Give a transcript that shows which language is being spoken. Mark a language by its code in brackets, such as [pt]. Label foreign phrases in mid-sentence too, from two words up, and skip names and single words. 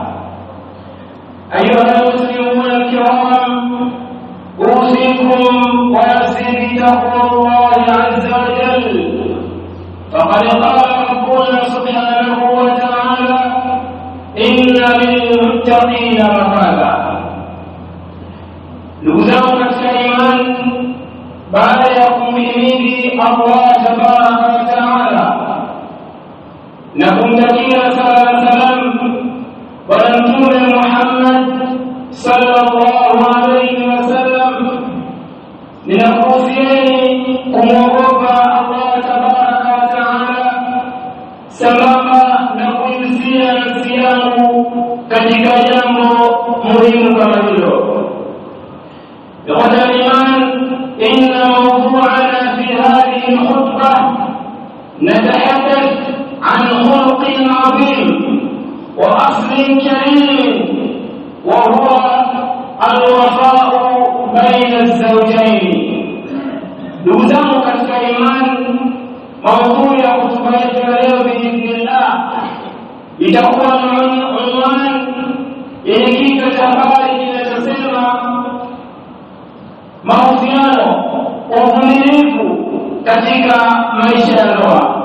[ar] أيها المسلمون الكرام، أوصيكم ونفسي بتقوى الله عز وجل، فقد قال ربنا سبحانه وتعالى: إن للمتقين مفازا. [sw] Ndugu zangu katika imani, baada ya kumhimidi [ar] الله تبارك وتعالى [sw] na kumtakia sala na salam Bwana Mtume Muhammad [ar] صلى الله عليه وسلم, [sw] ninakuhusieni kumwogopa [ar] الله تبارك وتعالى [sw] sambamba na kuhusia nafsi yangu katika jambo muhimu kama hilo. [ar] إخوة الإيمان، إن موضوعنا في هذه الخطبة نتحدث عن خلق عظيم وأصل كريم، وهو الوفاء بين الزوجين. [sw] دوزانو katika imani, maudhui ya hotuba yetu ya leo biidhnillah itakuwa na unwani yenye kichwa cha habari kinachosema mahusiano, uvumilivu katika maisha ya ndoa.